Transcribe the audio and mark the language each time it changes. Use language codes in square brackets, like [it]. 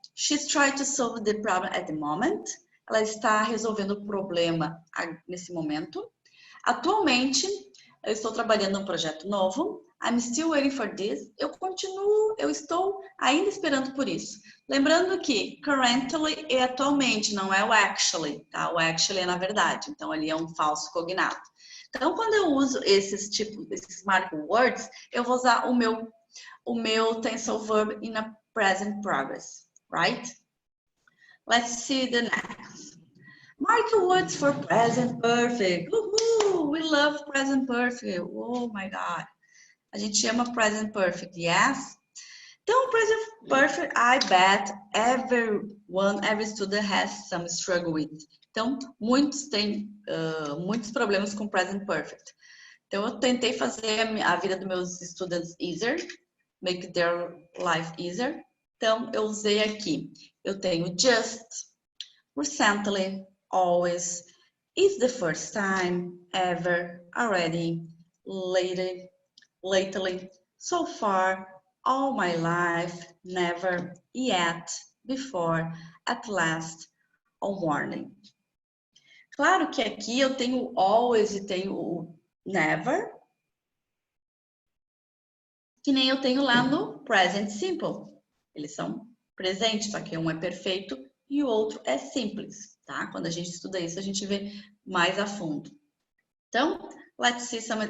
[en] She's trying to solve the problem at the moment. [pt] Ela está resolvendo o problema nesse momento. Atualmente, eu estou trabalhando em um projeto novo. [en] I'm still waiting for this. [pt] Eu estou ainda esperando por isso. Lembrando que currently é atualmente, não é o actually, tá? O actually é na verdade, então ali é um falso cognado. Então, quando eu uso esses marker words, eu vou usar o meu [en] tensile verb in a present progress, right? Let's see the next. Marker words for present perfect. Uhul! We love present perfect. Oh my God. [pt] A gente ama [en] present perfect, yes? [pt] Então, [en] present perfect, I bet every student has some struggle with. [pt] Então, muitos têm muitos problemas com present perfect. Então, eu tentei fazer a vida dos meus estudantes [en] easier, make their life easier. [pt] Então, eu usei aqui. Eu tenho [en] just, recently, always, is the first time, ever, already, lately, so far, all my life, never, yet, before, at last, all morning. [pt] Claro que aqui eu tenho always e tenho o never, que nem eu tenho lá no present simple. Eles são presentes, só que um é perfeito e o outro é simples, tá? Quando a gente estuda isso, a gente vê mais a fundo. Então, [en] let's see some...